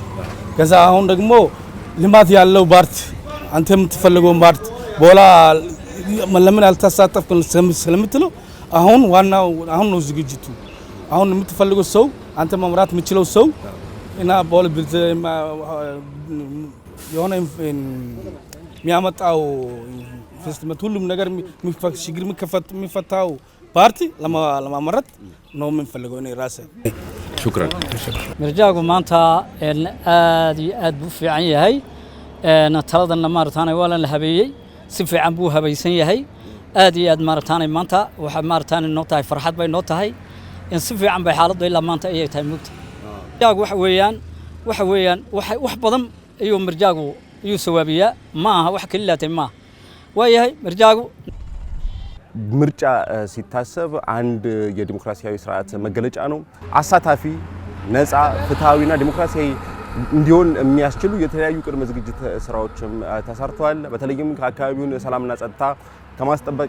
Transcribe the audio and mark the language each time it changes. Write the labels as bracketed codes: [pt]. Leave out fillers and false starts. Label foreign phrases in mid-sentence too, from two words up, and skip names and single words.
[am] ከዛ አሁን ደግሞ ልማት ያለው ፓርቲ አንተ የምትፈልገው ፓርቲ ቦላ ለምን አልተሳተፍኩም ስለምትለው አሁን ዋናው አሁን ነው ዝግጅቱ። አሁን የምትፈልገው ሰው አንተ መምራት የምትችለው ሰው እና ቦላ የሆነ የሚያመጣው ኢንቨስትመንት ሁሉም ነገር ችግር የሚፈታው ፓርቲ ለማመረጥ ነው የምንፈልገው እኔ ራሴ። ሹክራን። [so] mirjaagu maanta aad iyo aad buu fiican yahay taladan maartaan waa la habeeyay si fiican buu habaysan yahay aad iyo aad maartaan maanta waxa maartaan noo tahay farxad bay noo tahay in si fiican bay xaaladdu ilaa maanta ay tahay mugta mirjaagu waxa weeyaan wax badan ayuu mirjaagu sawaabiya ma aha wax kaliya ma waayahay mirjaagu [am] ምርጫ ሲታሰብ አንድ የዲሞክራሲያዊ ስርዓት መገለጫ ነው። አሳታፊ ነፃ ፍትሃዊና ዲሞክራሲያዊ እንዲሆን የሚያስችሉ የተለያዩ ቅድመ ዝግጅት ስራዎችም ተሰርተዋል። በተለይም ከአካባቢውን ሰላምና ጸጥታ ከማስጠበቅ